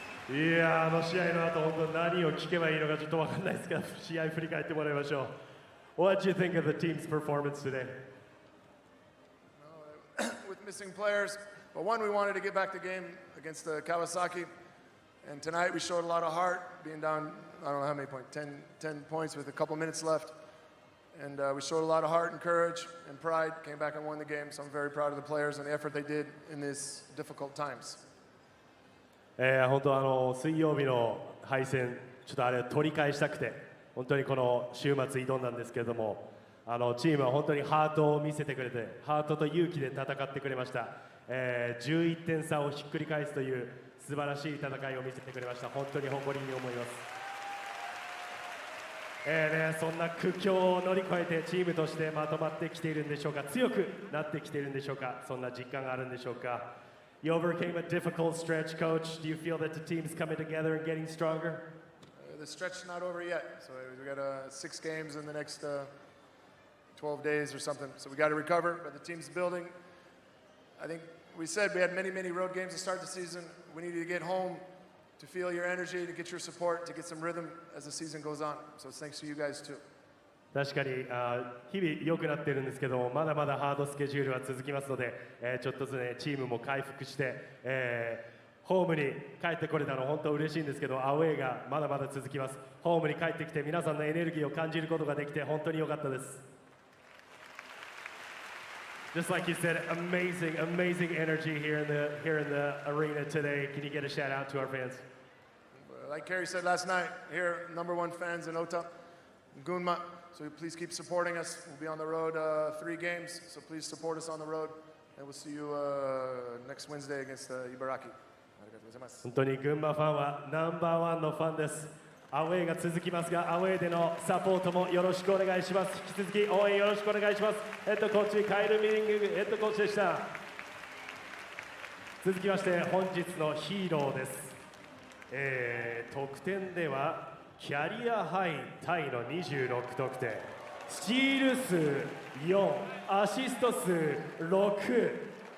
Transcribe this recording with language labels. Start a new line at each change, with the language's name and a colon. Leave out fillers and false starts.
Japanese: いやー、試合の後、本当何を聞けばいいのかちょっと分かんないですが、試合振り返ってもらいましょう。
English: What do you think of the team's performance today? With missing players, but one, we wanted to get back the game against the Kawasaki, and tonight we showed a lot of heart, being down, I don't know how many points, 10 points with a couple minutes left, and we showed a lot of heart and courage and pride, came back and won the game, so I'm very proud of the players and the effort they did in these difficult times.
Japanese: 本当水曜日の敗戦、ちょっとあれを取り返したくて、本当にこの週末挑んだんですけれども、チームは本当にハートを見せてくれて、ハートと勇気で戦ってくれました。 11点差をひっくり返すという素晴らしい戦いを見せてくれました。本当に誇りに思います。そんな苦境を乗り越えてチームとしてまとまってきているんでしょうか、強くなってきているんでしょうか、そんな実感があるんでしょうか。
English: You overcame a difficult stretch, Coach. Do you feel that the team's coming together and getting stronger? The stretch's not over yet, so we got 6 games in the next 12 days or something, so we got to recover, but the team's building. I think we said we had many road games to start the season. We needed to get home to feel your energy, to get your support, to get some rhythm as the season goes on. So it's thanks to you guys too.
Japanese: 確かに日々良くなっているんですけども、まだまだハードスケジュールは続きますので、ちょっとずつねチームも回復して、ホームに帰ってこれたの本当嬉しいんですけど、アウェーがまだまだ続きます。ホームに帰ってきて皆さんのエネルギーを感じることができて本当に良かったです。
English: Just like you said, amazing energy here in the arena today. Can you get a shout out to our fans? Like Kerry said last night, here #1 fans in Ota, Gunma. So please keep supporting us. We'll be on the road 3 games, so please support us on the road, and we'll see you next Wednesday against Ibaraki.
Japanese: 本当に群馬ファンは#1のファンです。アウェーが続きますが、アウェーでのサポートもよろしくお願いします。引き続き応援よろしくお願いします。ヘッドコーチカイル・ミリングヘッドコーチでした。続きまして本日のヒーローです。得点ではキャリアハイタイの26得点、スチール数4、アシスト数6。